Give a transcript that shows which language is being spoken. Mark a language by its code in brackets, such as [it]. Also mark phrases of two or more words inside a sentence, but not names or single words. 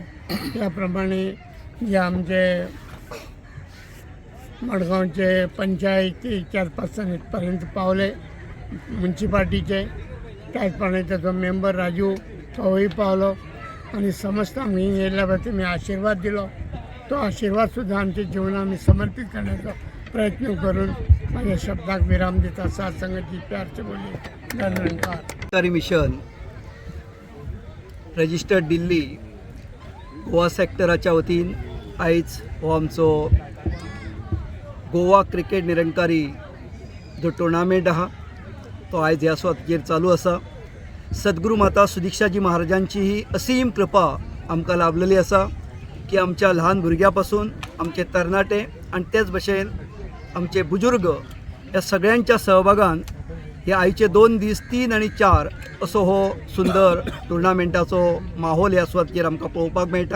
[kok] त्या प्रमाणे जे आमचे मडगांवचे पंचायती चेअरपर्सन इथपर्यंत पावले, म्युन्सिपाल्टीचे, त्याच प्रमाणे त्याचो मेंबर राजू तोय पावलो आनी समस्त आमी येयल्या बद्दल तुमी आशिर्वाद दिलो। तो आशिर्वाद सुद्दां आमच्या जिवनात आमी समर्पित करण्याचो प्रयत्न करून माझ्या शब्दाक विराम दिता। [hi] साथ संगती प्यार से बोलिए। [kok] निरंकारी मिशन रजिस्टर्ड दिल्ली गोवा सेक्टराच्या वतीन आयज हो आमचो गोवा क्रिकेट निरंकारी जो टुर्नामेंट आहा तो आयज ह्या सुवातेर चालू आसा। सद्गुरू माता सुदिक्षाजी महाराजांची ही असीम कृपा आमकां लाभलेली आसा की आमच्या ल्हान भुरग्यां पासून आमचे तरणाटे आनी तेच भशेन आमचे बुजुर्ग या सगळ्यांच्या सहभागान हे आयचे 2 दीस 3 आनी 4 असो हो सुंदर टुर्नामेंटाचो माहोल ह्या सुवातेर आमकां पळोवपाक मेळटा।